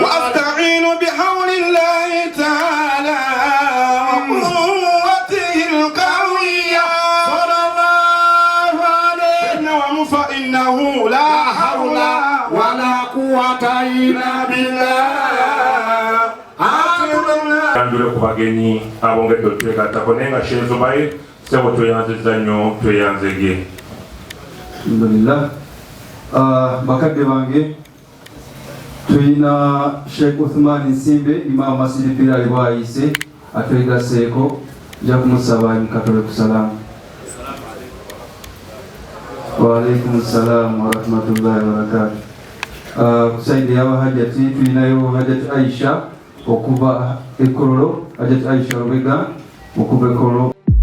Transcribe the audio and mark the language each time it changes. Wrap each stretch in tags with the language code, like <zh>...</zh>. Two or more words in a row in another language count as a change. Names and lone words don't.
<ar>وأستعين بحول الله تعالى وقوته القوية صلى الله عليه فإنه لا حول ولا قوة إلا بالله</ar> <lg>Kandule ku bagenyi abongedde otwekatako naye nga Sheikh Zubair sebo tweyanziza nnyo tweyanzege. Alhamdulillah. Bakadde bange tuyina Sheikh Uthman Nsimbe Imam Masjid Bilal bwayise atwegaseeko nja kumusaba mukatole ku salamu.</lg> <ar>وعليكم السلام ورحمة الله وبركاته.</ar> <lg>Kusaidi ya hajati tuyinayo hajati Aisha okuva Ekololo, hajati Aisha Rubega okuva Ekololo.</lg>